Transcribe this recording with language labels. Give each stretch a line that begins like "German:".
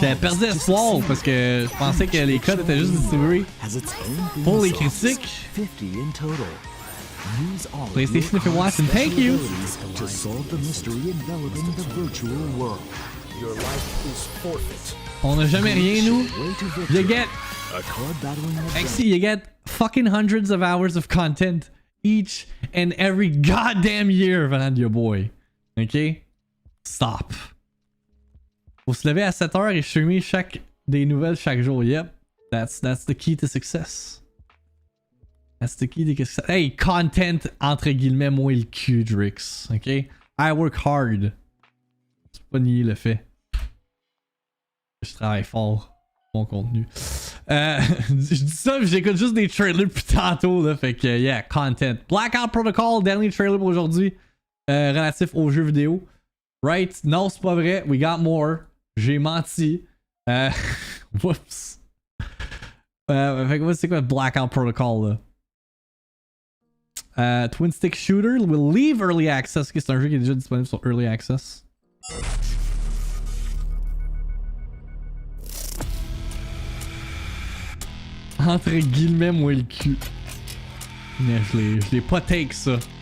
French: J'avais perdu espoir parce que je pensais que les codes étaient juste distribués pour les critiques.
English: 50 in total. Use all PlayStation, if you're watching, thank you. To solve the mystery enveloping the virtual world. Your life is forfeit.
French: On n'a jamais rien, nous.
English: You get... A card battling XC, you get fucking hundreds of hours of content each and every goddamn year
French: venant de
English: your boy. Ok? Stop.
French: Faut se lever à 7h et streamer des nouvelles chaque jour.
English: Yep. That's the key to success. That's the key to success.
French: Hey, content entre guillemets, moi le cul, Drix. Ok?
English: I work hard.
French: C'est pas nier le fait. Je travaille fort. Bon contenu. Je dis ça, j'écoute juste des trailers depuis tantôt, là. Fait que, yeah, content. Blackout Protocol, dernier trailer pour aujourd'hui. Relatif aux jeux vidéo.
English: Right?
French: Non, c'est pas vrai.
English: We got more.
French: J'ai menti.
English: Whoops.
French: Fait que, c'est quoi Blackout Protocol, là?
English: Twin Stick Shooter will leave Early Access.
French: C'est un jeu qui est déjà disponible sur Early Access. Entre guillemets, moi le cul. Mais je l'ai pas take ça.